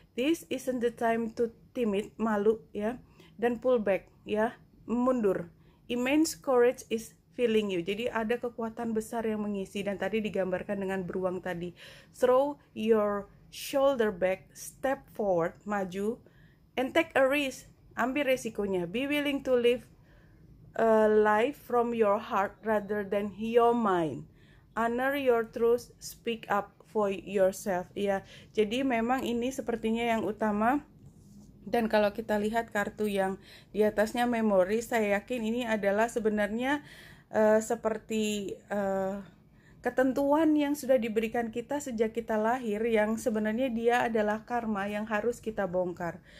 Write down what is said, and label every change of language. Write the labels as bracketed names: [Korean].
[English] This isn't the time to timid, [Indonesian] malu ya, dan [English] pull back [Indonesian] ya, mundur. [English] Immense courage is filling you. [Indonesian] Jadi ada kekuatan besar yang mengisi, dan tadi digambarkan dengan beruang tadi. [English] Throw your shoulder back, step forward, [Indonesian] maju, [English] and take a risk. [Indonesian] Ambil resikonya. [English] Be willing to live a life from your heart rather than your mind. Honor your truth, speak up for yourself. [Indonesian] Ya, jadi memang ini sepertinya yang utama. Dan kalau kita lihat kartu yang di atasnya memori, saya yakin ini adalah sebenarnya seperti ketentuan yang sudah diberikan kita sejak kita lahir, yang sebenarnya dia adalah karma yang harus kita bongkar.